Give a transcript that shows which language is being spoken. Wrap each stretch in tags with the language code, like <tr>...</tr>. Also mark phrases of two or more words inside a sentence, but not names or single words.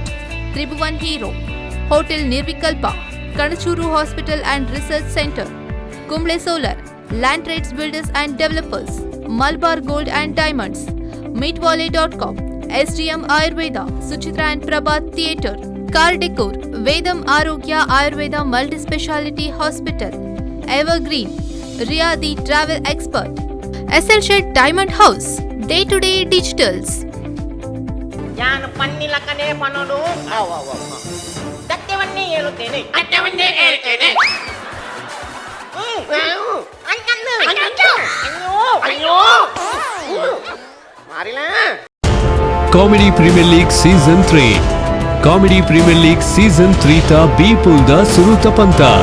<tcy>Tribhuvan Hero, Hotel Nirvikalpa, Kanachuru Hospital and Research Center, Kumble Solar, Land Trades Builders and Developers, Malabar Gold and Diamonds, Meetwale.com, SDM Ayurveda, Suchitra and Prabhat Theatre, Car Decor, Vedam Arogya Ayurveda Multi-Speciality Hospital, Evergreen, Ria the Travel Expert, SL Shed Diamond House, Day-to-Day Digitals. ಯಾನ ಪನ್ನಿಲಕನೆ ಪನೋಡು</tcy> <kn>ಸತ್ಯವನ್ನೇ ಹೇಳುತ್ತೇನೆ</kn> <tcy>ಅಯ್ಯೋ ಮಾರಿಲ್ಲ ಕಾಮಿಡಿ ಪ್ರೀಮಿಯರ್ ಲೀಗ್ ಸೀಸನ್ 3 ಕಾಮಿಡಿ ಪ್ರೀಮಿಯರ್ ಲೀಗ್ ಸೀಸನ್ 3 ತ ಬಿ ಪುಲ್ದ ಸುರುತ ಪಂತ</tcy>